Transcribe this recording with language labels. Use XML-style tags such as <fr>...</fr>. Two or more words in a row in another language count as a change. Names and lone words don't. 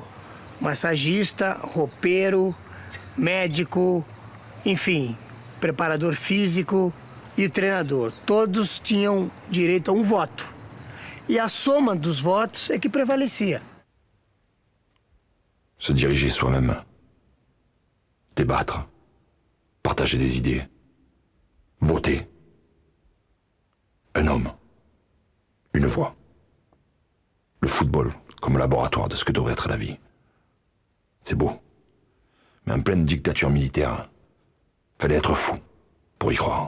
<pt>Massagista, roupeiro, médico, enfim, preparador físico e o treinador. Todos tinham direito a um voto. E a soma dos votos é que prevalecia.</pt> <fr>Se diriger soi-même, débattre, partager des idées, voter. Un homme, une voix. Le football comme laboratoire de ce que devrait être la vie. C'est beau, mais en pleine dictature militaire, fallait être fou pour y croire.</fr>